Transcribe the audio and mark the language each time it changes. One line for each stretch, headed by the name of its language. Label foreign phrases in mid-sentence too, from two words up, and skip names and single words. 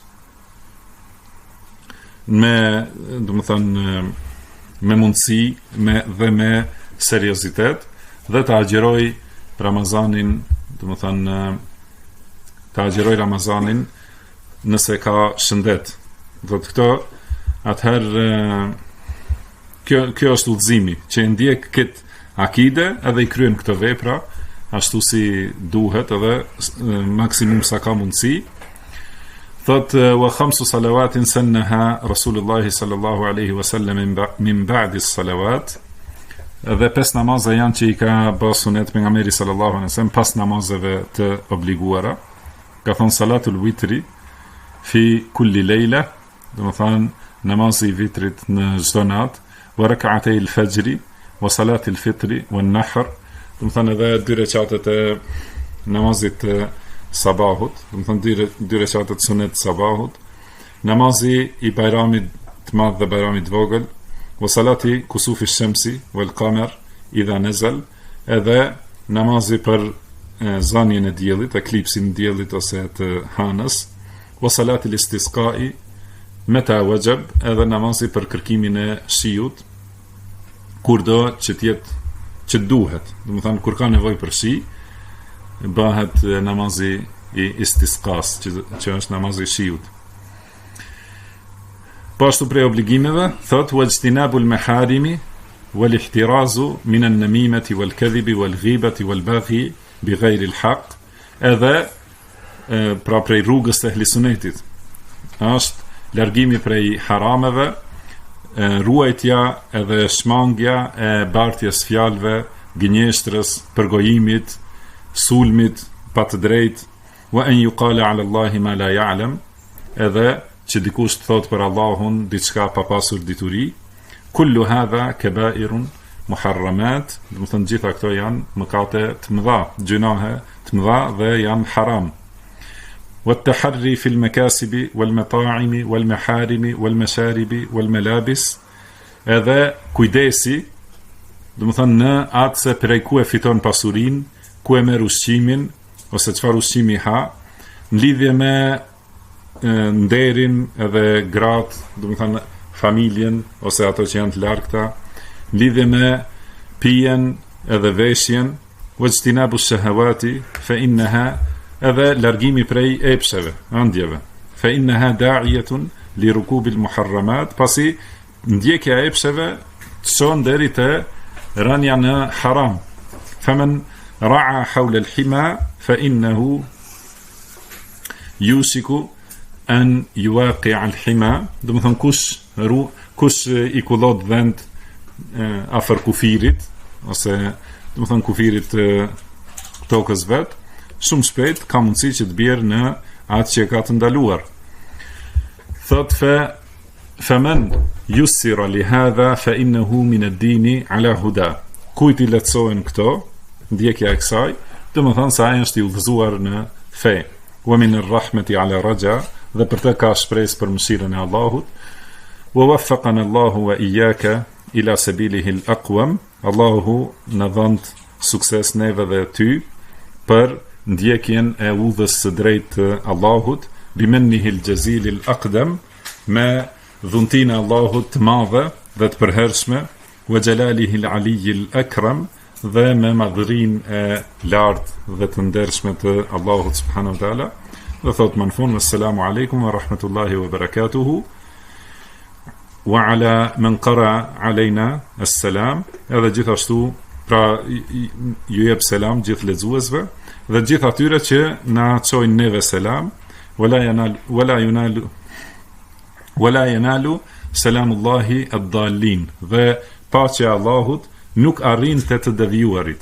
Albanian: me, do të thënë, me mundësi dhe me seriozitet, dhe të agjeroj Ramazanin, do të thënë, të agjeroj Ramazanin nëse ka shëndet. Do të këto, atëherë kjo është udhëzimi, që ndjek këtë akide edhe i kryen këto vepra ashtu si duhet edhe maksimum sa ka mundësi.
Arabic: Thot وخمس صلوات سنها رسول الله صلى الله عليه وسلم من بعد صلوات.
Albanian: Dhe 5 namaza janë që i ka bërë sunet pejgamberi
Arabic: صلى الله عليه وسلم
Albanian: pas namazeve të obliguara. Ka thënë
Arabic: صلاة الوتر في كل ليلة,
Albanian: do të thënë namazi i vitrit në çdo natë,
Arabic: وركعتي الفجر وصلاة الفطر والنحر,
Albanian: do të thënë edhe 2 rekatet e namazit të sabahut, do të thënë 2 rekatet sunet sabahut, namazi i bajramit të madh dhe bajramit të vogël,
Arabic: وصلاة كسوف الشمس والقمر إذا نزل,
Albanian: edhe namazi për zanjen e diellit, eklipsin e diellit ose të hanës,
Arabic: وصلاة الاستسقاء متى وجب,
Albanian: edhe namazi për kërkimin e shiut, kurdo që tjetë që duhet, do të thënë kur ka nevojë për shi, bëhet namazi i istisqas, që është namazi i shiut. Pashtu prej obligimeve, thot
Arabic: واجتناب المحارم والاحتراز من النميمة والكذب والغيبة والبغي بغير الحق,
Albanian: edhe pra prej rrugës të ehlisunetit është largimi prej harameve, ruajtja edhe shmangja e bartjes fjalëve, gënjeshtrës, përgojimit, sulmit pa të drejtë,
Arabic: وأن يقال على الله ما لا يعلم,
Albanian: edhe që dikush të thot për Allahun diçka pa pasur dituri.
Arabic: كل هذا كبائر محرمات,
Albanian: do të thënë gjitha këto janë mëkate të mëdha, gjunahe të mëdha dhe janë haram.
Arabic: والتحري في المكاسب والمطاعم والمحارم والمشارب والملابس,
Albanian: edhe kujdesi, do të thënë në atë se prej ku e fiton pasurin, ku e merr ushqimin ose çfarë ushqimi ha, në lidhje me nderin edhe gratë, do të thënë familjen ose ato që janë të largëta, në lidhje me pijen edhe veshjen,
Arabic: واجتناب الشهوات فإنها,
Albanian: edhe largimi prej epsheve, ëndjeve.
Arabic: فإنها داعية لركوب المحرمات,
Albanian: pasi ndjekja e epsheve të çon deri te rënia në haram.
Arabic: فمن رعى حول الحمى فإنه يوشك أن يواقع الحمى,
Albanian: do të thon kush i kullot vend afër kufirit ose do të thon kufirit tokës vet, shumë shpejt ka mundësi që të bjerë në atë që ka të ndaluar.
Arabic: Thot فمن يسر لهذا فإنه من الدين على هدى.
Albanian: Kujt i lehtësohen këto, ndjekja e kësaj, do të thonë se ai është i udhëzuar në fe.
Arabic: ومن الرحمة على رجاء,
Albanian: dhe për të ka shpresë për mëshirën e Allahut.
Arabic: ووفقنا الله وإياك إلى سبيله الأقوم.
Albanian: Allahu na dhënë sukses neve dhe ty për ndjekjen e udhës së drejtë të Allahut,
Arabic: بمنه الجزيل الأقدم,
Albanian: me dhuntinë e Allahut të madhe dhe të përhershme,
Arabic: وجلاله العالي الأكرم,
Albanian: dhe me madhërinë e lartë dhe të ndershme të Allahut
Arabic: سبحانه وتعالى.
Albanian: Dhe thot më në fund,
Arabic: السلام عليكم ورحمة الله وبركاته، وعلى من قرأ علينا السلام,
Albanian: edhe gjithashtu pra ju jep selam gjithë lexuesve dhe gjithë atyre që na çojnë neve selam,
Arabic: ولا ينال سلام الله الضالين,
Albanian: dhe paqja e Allahut nuk arrin të devijuarit.